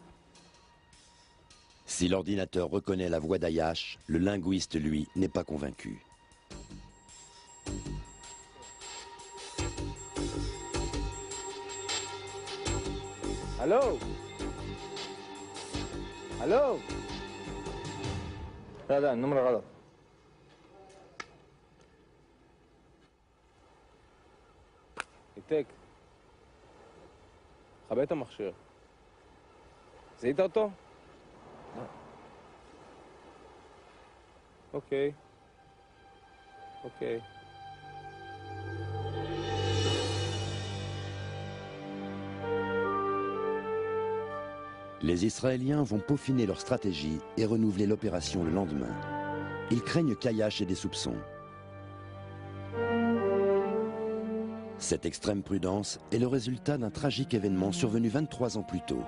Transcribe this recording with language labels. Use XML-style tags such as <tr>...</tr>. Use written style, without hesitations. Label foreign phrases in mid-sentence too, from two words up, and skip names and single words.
<fr>Si l'ordinateur reconnaît la voix d'Ayyash, le linguiste, lui, n'est pas convaincu. Allô?</fr> <ar>Allô? هذا النمرة غلط.</ar> <he>העתק. כבה את המכשיר. זיהית אותו? אוקיי. אוקיי.</he> <fr>Les Israéliens vont peaufiner leur stratégie et renouveler l'opération le lendemain. Ils craignent qu'Ayyash ait des soupçons. Cette extrême prudence est le résultat d'un tragique événement survenu 23 ans plus tôt.</fr>